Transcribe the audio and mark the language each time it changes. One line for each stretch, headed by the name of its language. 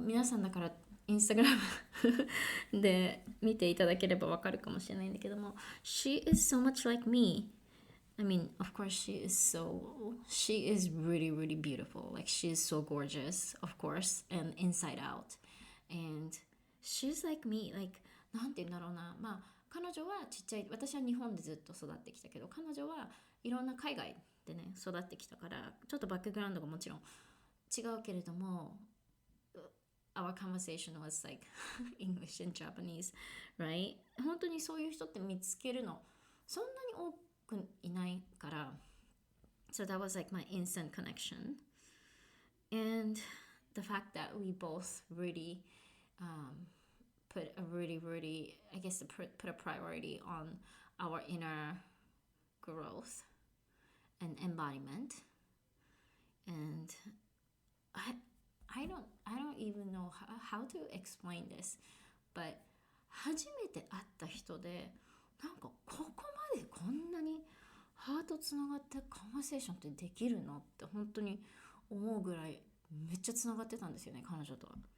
Japanese: 皆さんだからインスタグラムで見ていただければわかるかもしれないんだけども、
English: She is so much like me. I mean, of course she is really, really beautiful. Like she is so gorgeous, of course, and inside out. And she's like me.
Japanese: Like, なんていうんだろうな。彼女はちっちゃい、私は日本でずっと育ってきたけど、彼女はいろんな海外でね、育ってきたから、ちょっとバックグラウンドがもちろん違うけれども、
English: Our conversation was like English and Japanese, right?
Japanese: 本当にそういう人って見つけるのそんなに多くいないから、
English: So that was like my instant connection. And the fact that we both really put a really, I guess, put a priority on our inner growth and embodiment. And I don't even know how to explain this, but
Japanese: 初めて会った人で、なんかここまでこんなにハートつながってカンバセーションってできるのって本当に思うぐらいめっちゃつながってたんですよね、彼女とは。